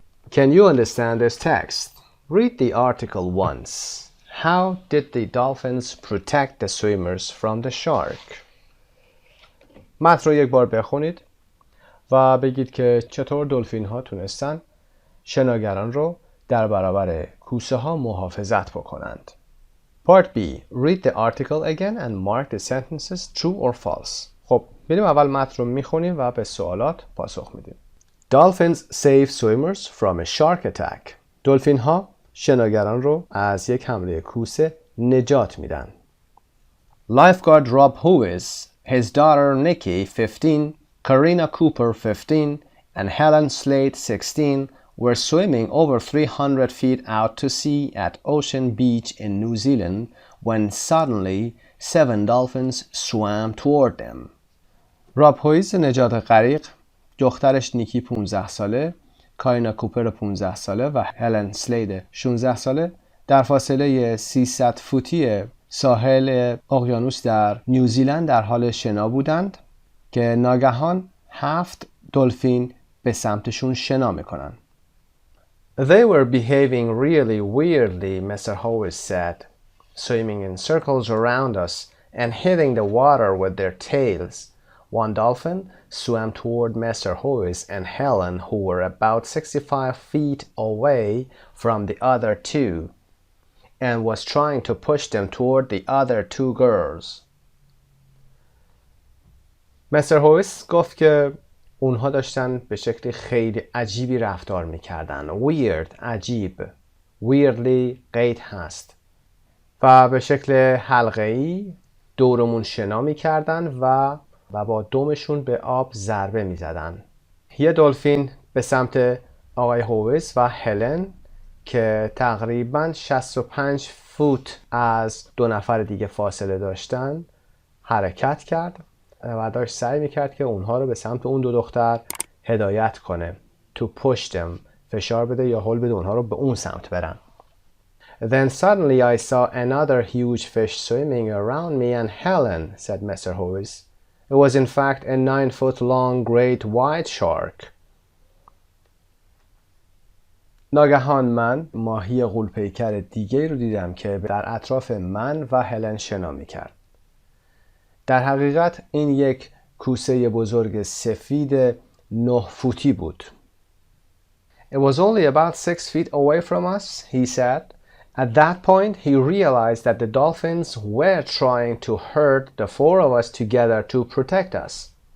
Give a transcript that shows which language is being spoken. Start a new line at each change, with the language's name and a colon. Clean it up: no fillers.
English: Can you understand this text? Read the article once. How did the dolphins protect the swimmers from the shark?
Persian: متن رو یک بار بخونید و بگید که چطور دلفین ها تونستن شناگران رو در برابر کوسه ها محافظت بکنند.
English: Part B. Read the article again and mark the sentences true or false.
Persian: خب میریم اول متن رو میخونیم و به سوالات پاسخ میدیم.
English: Dolphins save swimmers from a shark attack.
Persian: دلفین ها شناگران رو از یک حمله کوسه نجات میدن.
English: Lifeguard Rob Hewis, his daughter Nikki, 15, Karina Cooper, 15, and Helen Slade, 16, were swimming over 300 feet out to sea at Ocean Beach in New Zealand when suddenly 7 dolphins swam toward them.
Persian: راب هویز نجات غریق، دخترش نیکی 15 ساله، کارینا کوپر 15 ساله و هلن سلید 16 ساله در فاصله 300 فوتی ساحل اقیانوس در نیوزیلند در حال شنا بودند که ناگهان 7 دلفین به سمتشون شنا میکنن.
English: They were behaving really weirdly, Mr. Howes said, swimming in circles around us and hitting the water with their tails. One dolphin swam toward Mr. Horace and Helen, who were about 65 feet away from the other two, and was trying to push them toward the other two girls. Mr.
Persian: Horace گفت که اونها داشتن به شکل خیلی عجیبی رفتار میکردن. Weird، عجیب. Weirdly قید هست. و به شکل حلقه‌ای دورمون شنا میکردن و با دمشون به آب ضربه میزدن. یه دلفین به سمت آقای هویس و هلن که تقریباً 65 فوت از دو نفر دیگه فاصله داشتن حرکت کرد و داشت سعی میکرد که اونها رو به سمت اون دو دختر هدایت کنه.
English: To push them،
Persian: فشار بده یا هل بده اونها رو به اون سمت برن.
English: Then suddenly I saw another huge fish swimming around me and Helen, said Mr. Horace. It was in fact a 9-foot-long great white shark.
Persian: ناگهان من ماهی غول‌پیکر دیگه رو دیدم که در اطراف من و هلن شنا می‌کرد. در حقیقت این یک کوسه بزرگ سفید 9 فوتی بود.
English: It was only about 6 feet away from us, he said. At that point, he realized that the dolphins were trying to herd the four of us together to protect us.